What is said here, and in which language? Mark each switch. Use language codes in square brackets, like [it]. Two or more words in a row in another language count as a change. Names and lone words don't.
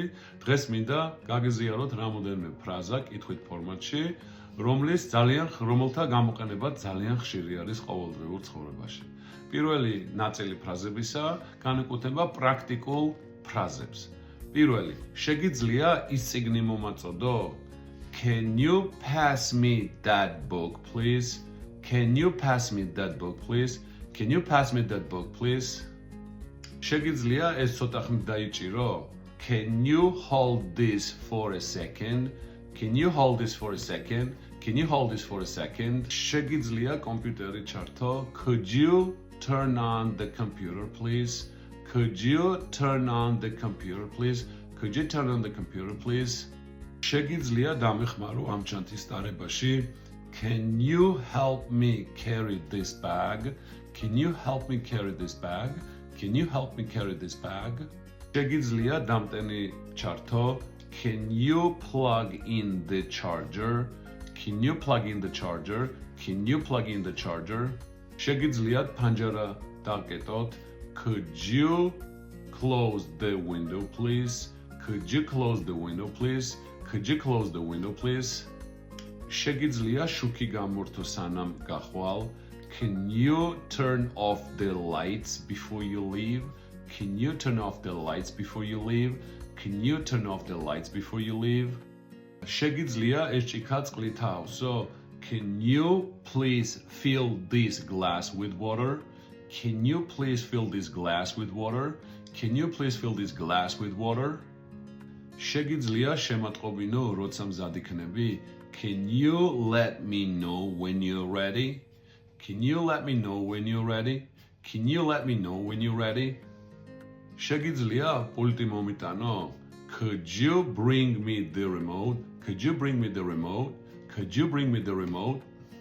[ka] დღეს მინდა გაგიზიაროთ რამოდენიმე ფრაზა კითხვით ფორმატში, რომელთა გამოყენება ძალიან ხშირი არის ყოველდღიურ ცხოვრებაში. პირველი ნაწილი ფრაზებისა განეკუთვნება პრაქტიკულ ფრაზებს. პირველი, შეგიძლია ის წიგნი მომაწოდო? [en] Can you pass me that book, please? Can you pass me that book, please? Can you pass me that book, please? [ka] შეგიძლია ეს ცოტა ხნით დაიჭირო? [en] Can you hold this for a second? Can you hold this for a second? Can you hold this for a second? [ka] შეგიძლია კომპიუტერი ჩართო? [en] Could you turn on the computer, please? Could you turn on the computer, please? Could you turn on the computer, please? [ka] შეგიძლია დამეხმარო ამ ჩანთის ტარებაში? [en] Can you help me carry this bag? Can you help me carry this bag? Can you help me carry this bag? [ka] შეგიძლია დამტენი ჩართო? [en] Can you plug in the charger? Can you plug in the charger? Can you plug in the charger? [ka] შეგიძლიათ ფანჯარა დავკეტოთ? [en] Could you close the window, please? Could you close the window, please? Could you close the window, please? [ka] შეგიძლია შუქი გამორთო სანამ გახვალ? [en] Can you turn off the lights before you leave? Can you turn off the lights before you leave? Can you turn off the lights before you leave? [ka] შეგიძლია ეს ჭიქა წყლით აავსო? [en] Can you please fill this glass with water? Can you please fill this glass with water? Can you please fill this glass with water? [ka] შეგიძლია შემატყობინო როცა მზად იქნები? [en] Can you let me know when you're ready? Can you let me know when you're ready? Can you let me know when you're ready? [ka] შეგიძლია პულტი მომიტანო? [en] Could you bring me the remote? Could you bring me the remote? Could you bring me the remote?